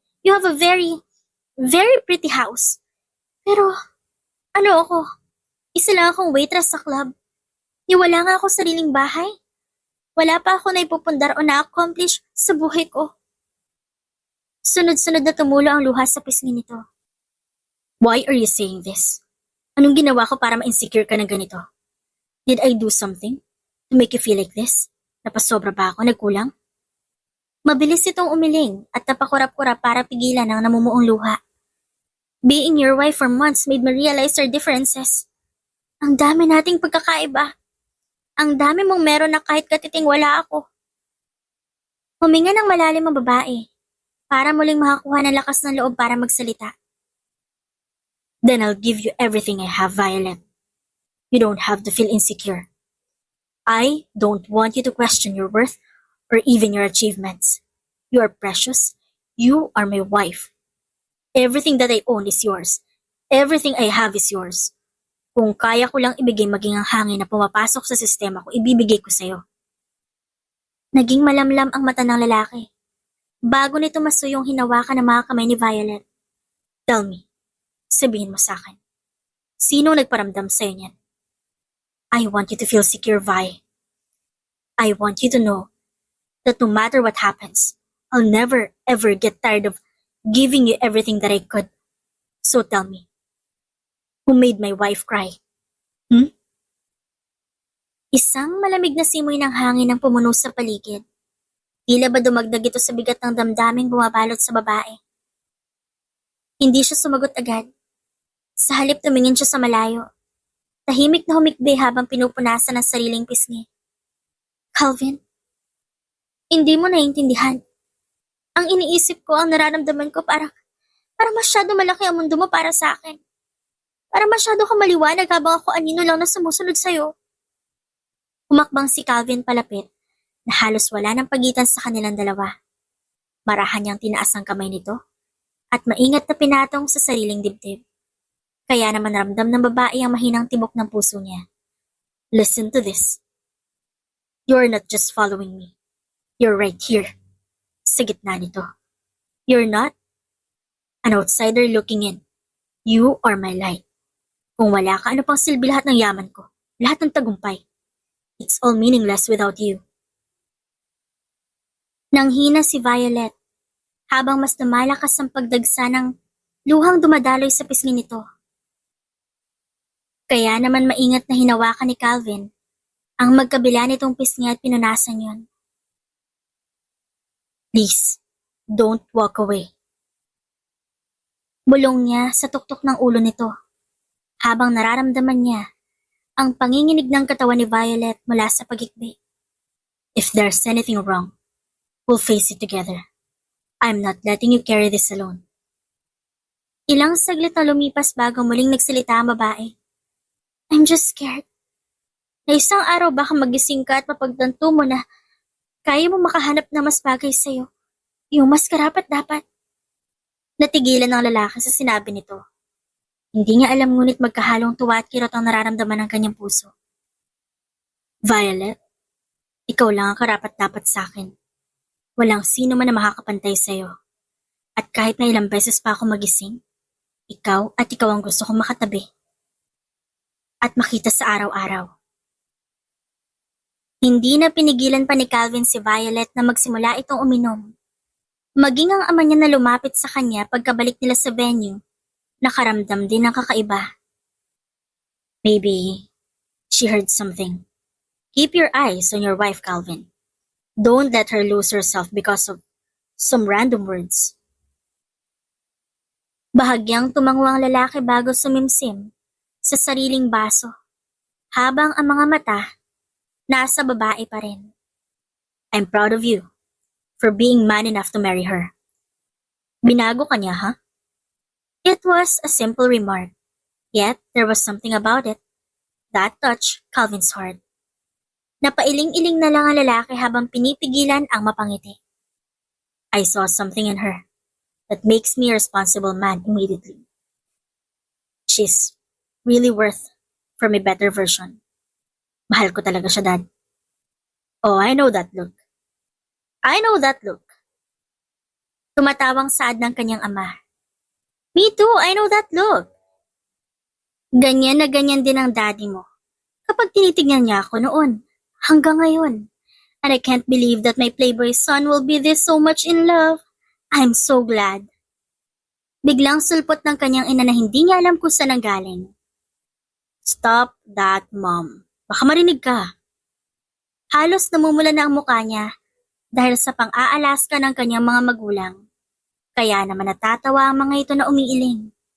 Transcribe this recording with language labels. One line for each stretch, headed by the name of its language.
English: You have a very, very pretty house.
Filipino: Pero, ano ako? Isa lang akong waitress sa club. Wala nga ako sariling bahay. Wala pa ako naipupundar o na-accomplish sa buhay ko. Sunod-sunod na tumulo ang luha sa pisngi nito.
English: Why are you saying this?
Filipino: Anong ginawa ko para ma-insecure ka ng ganito?
English: Did I do something to make you feel like this?
Filipino: Napasobra ba ako? Nagkulang? Mabilis itong umiling at napakurap-kurap para pigilan ang namumuong luha.
English: Being your wife for months made me realize our differences.
Filipino: Ang dami nating pagkakaiba. Ang dami mong meron na kahit katiting wala ako. Huminga ng malalim ang babae para muling makakuha ng lakas ng loob para magsalita.
English: Then I'll give you everything I have, Violet. You don't have to feel insecure. I don't want you to question your worth or even your achievements. You are precious. You are my wife. Everything that I own is yours. Everything I have is yours.
Filipino: Kung kaya ko lang ibigay maging ang hangin na pumapasok sa sistema ko, ibibigay ko sa'yo. Naging malamlam ang mata ng lalaki. Bago nito masuyong hinawakan ng mga kamay ni Violet.
English: Tell me,
Filipino: sabihin mo sa akin, sino nagparamdam sa'yo niyan?
English: I want you to feel secure, Vi. I want you to know that no matter what happens, I'll never ever get tired of giving you everything that I could. So tell me, who made my wife cry?
Filipino: Isang malamig na simoy ng hangin ang pumuno sa paligid. Tila ba dumagdag ito sa bigat ng damdaming bumabalot sa babae. Hindi siya sumagot agad. Sa halip tumingin siya sa malayo. Tahimik na humikbi habang pinupunasan ang sariling pisngi. Calvin, hindi mo naiintindihan. Ang iniisip ko, ang nararamdaman ko parang masyado malaki ang mundo mo para sa akin. Parang masyado ka maliwanag habang ako anino lang na sumusunod sa'yo. Humakbang si Calvin palapit na halos wala ng pagitan sa kanilang dalawa. Marahan niyang tinaas ang kamay nito at maingat na pinatong sa sariling dibdib. Kaya naman ramdam ng babae ang mahinang tibok ng puso niya.
English: Listen to this. You're not just following me. You're right here.
Filipino: Sa gitna nito.
English: You're not an outsider looking in. You are my light.
Filipino: Kung wala ka, ano pang silbi lahat ng yaman ko? Lahat ng tagumpay.
English: It's all meaningless without you.
Filipino: Nanghina si Violet habang mas lumalakas ang pagdagsa ng luhang dumadaloy sa pisngi nito. Kaya naman maingat na hinawakan ni Calvin ang magkabila nitong pisngi at pinunasan yon.
English: Please, don't walk away.
Filipino: Bulong niya sa tuktok ng ulo nito habang nararamdaman niya ang panginginig ng katawan ni Violet mula sa pagikbi.
English: If there's anything wrong, we'll face it together. I'm not letting you carry this alone.
Filipino: Ilang saglit na lumipas bago muling nagsalita ang babae.
English: I'm just scared.
Filipino: Na isang araw baka magising ka at mapagtanto mo na kaya mo makahanap na mas bagay sa'yo. Yung mas karapat-dapat. Natigilan ng lalaki sa sinabi nito. Hindi niya alam ngunit magkahalong tuwa at kirot ang nararamdaman ng kanyang puso. Violet, ikaw lang ang karapat-dapat sa akin. Walang sino man na makakapantay sa'yo. At kahit na ilang beses pa ako magising, ikaw at ikaw ang gusto kong makatabi. At makita sa araw-araw. Hindi na pinigilan pa ni Calvin si Violet na magsimula itong uminom. Maging ang ama niya na lumapit sa kanya pagkabalik nila sa venue, nakaramdam din ng kakaiba.
English: Maybe she heard something. Keep your eyes on your wife, Calvin. Don't let her lose herself because of some random words.
Filipino: Bahagyang tumango ang lalaki bago sumimsim sa sariling baso, habang ang mga mata nasa babae pa rin.
English: I'm proud of you for being man enough to marry her.
Filipino: Binago ka niya, ha?
English: It was a simple remark, yet there was something about it that touched Calvin's heart.
Filipino: Napailing-iling na lang ang lalaki habang pinipigilan ang mapangiti.
English: I saw something in her that makes me a responsible man immediately. She's really worth for my better version.
Filipino: Mahal ko talaga siya,
English: Dad. Oh, I know that look. I know that look.
Filipino: Tumatawang saad ng kanyang ama.
English: Me too, I know that look.
Filipino: Ganyan na ganyan din ang daddy mo. Kapag tinitignan niya ako noon, hanggang ngayon.
English: And I can't believe that my playboy son will be this so much in love. I'm so glad.
Filipino: Biglang sulpot ng kanyang ina na hindi niya alam kung saan ang galing.
English: Stop that, Mom.
Filipino: Baka marinig ka. Halos namumula na ang mukha niya dahil sa pang-aalaska ng kanyang mga magulang. Kaya naman natatawa ang mga ito na umiiling.